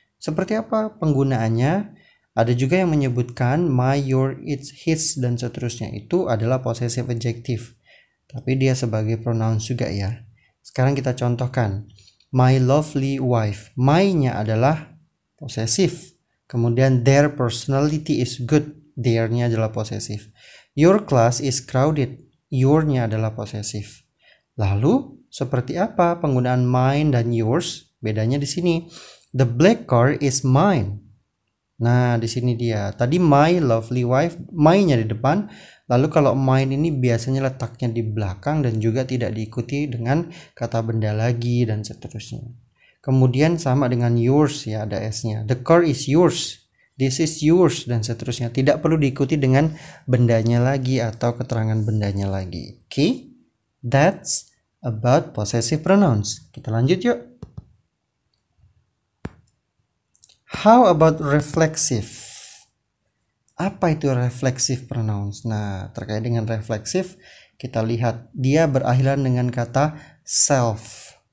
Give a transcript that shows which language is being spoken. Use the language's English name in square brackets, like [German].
[Indonesian] Seperti apa penggunaannya? Ada juga yang menyebutkan my, your, its, his, dan seterusnya. Itu adalah possessive adjective. Tapi dia sebagai pronoun juga ya. Sekarang kita contohkan. [English] My lovely wife. [Indonesian] My-nya adalah possessive. Kemudian [English] their personality is good. Their-nya adalah possessive. Your class is crowded. [Indonesian] Your-nya adalah possessive. Lalu seperti apa penggunaan mine dan yours? Bedanya di sini. [English] The black car is mine. [Indonesian] Nah, di sini dia. Tadi my lovely wife, my-nya di depan. Lalu kalau mine ini biasanya letaknya di belakang dan juga tidak diikuti dengan kata benda lagi dan seterusnya. Kemudian sama dengan yours ya, ada s-nya. [English] The car is yours. This is yours [Indonesian] dan seterusnya. Tidak perlu diikuti dengan bendanya lagi atau keterangan bendanya lagi. [English] Okay? That's about possessive pronouns. [Indonesian] Kita lanjut yuk. [English] How about reflexive? [Indonesian] Apa itu [English] reflexive pronouns? [Indonesian] Nah, terkait dengan reflexive, kita lihat dia berakhiran dengan kata self.